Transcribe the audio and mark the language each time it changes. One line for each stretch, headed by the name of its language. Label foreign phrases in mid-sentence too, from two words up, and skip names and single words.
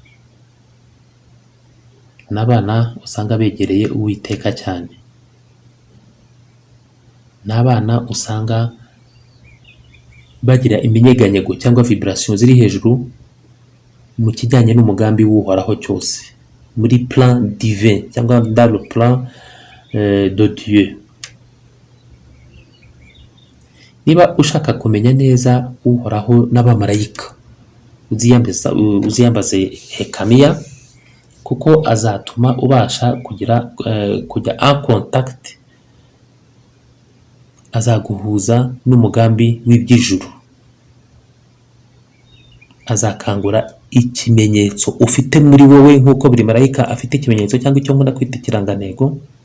Kinyarwanda: N'abana usanga begereye Uwiteka cyane. N'abana usanga bagira iminyeganyego cyangwa vibration ziri hejuru mu kijyanye n'umugambi w'Uhoraho cyose, muri
French: plan divin
Kinyarwanda: cyangwa
French: dans le plan de Dieu.
Kinyarwanda: Niba ushaka kumenya neza Uhoraho n'abamarayika, uziyambaze Yekamiya, kuko azatuma ubasha kujya
French: en contact,
Kinyarwanda: azaguhuza n'umugambi w'iby'ijuru, azakangura ikimenyetso ufite muri wowe, nk'uko buri marayika afite ikimenyetso cyangwa icyo nkunda kwita ikirangantego.